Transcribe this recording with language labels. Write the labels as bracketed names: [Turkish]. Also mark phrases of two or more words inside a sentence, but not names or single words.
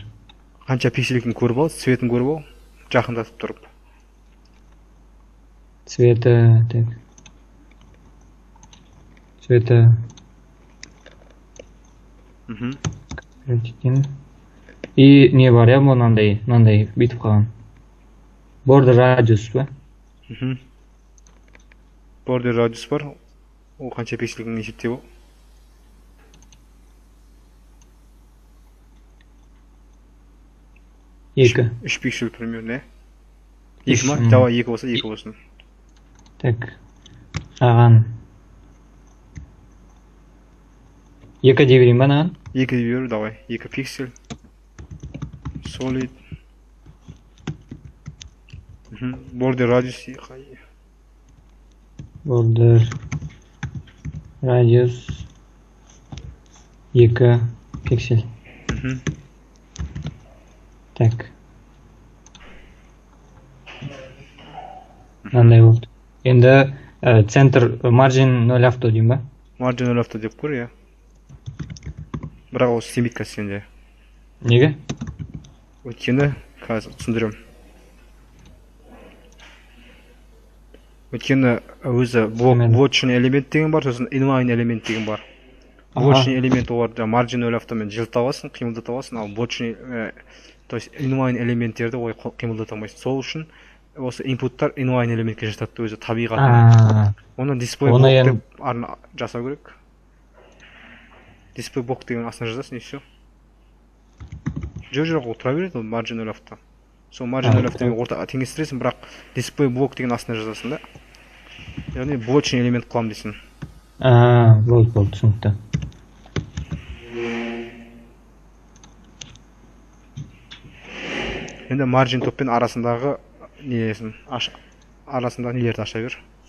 [Kazakh] Қанша пиксель екенін көріп ал, цветін көріп ал, жақындатып тұрып. Цветі, так. Цветі. И не бар, иә, мынандай бүйтіп қалған. [English] Border radius [Kazakh] ба? [English] Border radius [Kazakh] бар. Ол қанша пиксель екенін есептеп ал. Екі. 3 пиксель примерно, иә? 2 ма? Давай 2 болса 2 болсын. Так. Аған 2 дей берейін ба наған? 2 дей бер, давай. 2 пиксель. Solid. [English] Border radius. Border radius 2 пиксель. [Kazakh] Так. Мынандай болды. Енді центр [English] margin 0 auto [Kazakh] деймін ба? [English] Margin 0 auto [Kazakh] деп көр, иә. Бірақ ол істемейді қазір сенде. Неге? Өйткені қазір түсіндірем. Өйткені өзі watching элемент деген бар, сосын inline элемент деген бар. Watching элемент оларды [English] margin 0 [Kazakh] автомен жылыта аласың, қимылдата аласың, ал watching, [Russian] то есть [Kazakh] inline элементтерді олай қимылдата алмайсың. Сол үшін осы инпуттар inline элементке жатады өзі табиғатымен. Оны [English] display block [Kazakh] деп жасау керек. [English] Display block [Kazakh] деген астына жазасың, [Russian] и все. [Kazakh] Жоқ, ол тұра береді, ол [English] margin 0 auto. [Kazakh] Сол [English] margin 0 [Kazakh] автомен ортаға теңестіресің, бірақ [English] display block [Kazakh] деген астына жазасың да. Яғни watching элемент қылам дейсің. Болды, түсінікті. Енді margin топпен арасындағы нелесін, арасындағы нелерді аша бер.